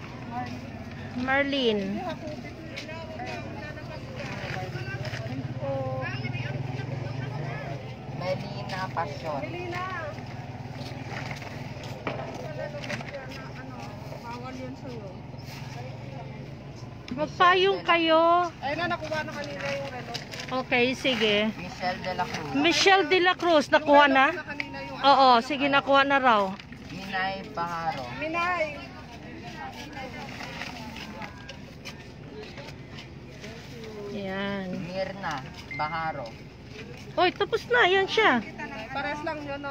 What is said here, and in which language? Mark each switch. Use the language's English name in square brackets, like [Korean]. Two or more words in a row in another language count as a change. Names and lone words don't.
[Filipino] Melina Pasyon. Melina. Bawal yun sa'yo. Magpayong kayo. Ayun na, nakuha na kanina yung relo. Okay, sige. Michelle de la Cruz. Michelle de la Cruz, nakuha na? Na kanina yung Oo, sige, nakuha na raw. Minay Baharo. Minay. Yan. Mirna Baharo. Oy, tapos na. Yan siya. Pares lang yun, no?